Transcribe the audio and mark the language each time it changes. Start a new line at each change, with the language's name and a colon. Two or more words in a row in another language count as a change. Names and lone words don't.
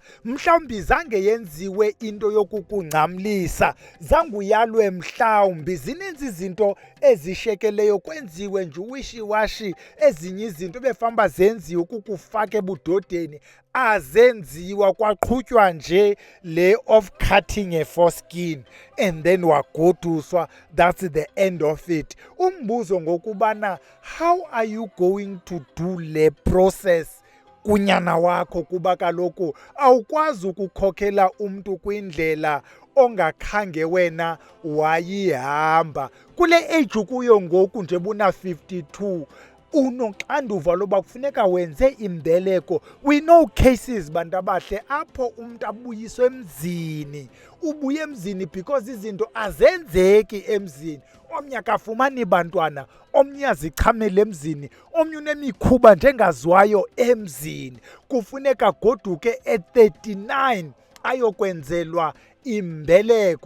Xhosa: Mhlawumbi zange yenziwe into yokukungcamlisa. Zange uyalwe mhlawumbi. Zininzi izinto ezishekeleyo kwenziwe nje uwishiwashi. Ezinye izinto befamba zenziwe ukukufaka ebudodeni. Azenziwa kwaqhutywa nje le
English: of cutting a foreskin and then
Xhosa: wagoduswa.
English: That's the end of it.
Xhosa: Umbuzo ngokubana
English: how are you going to do
Xhosa: le process kunyana wakho, kuba kaloku awukwazi ukukhokhela umntu kwindlela ongakhange wena wayihamba. Kule age kuyo ngoku nje buna 52 unoxanduva loba kufuneka wenze imbeleko.
English: We know cases
Xhosa: bantu abahle apho umuntu abuyiswe emzini. Ubuye emzini because izinto azenzeki emzini. Omnye akafumani bantwana, omnye azichamele emzini, omnye unemikhuba njengaziwayo emzini. Kufuneka goduke at 39 ayokwenzelwa imbeleko.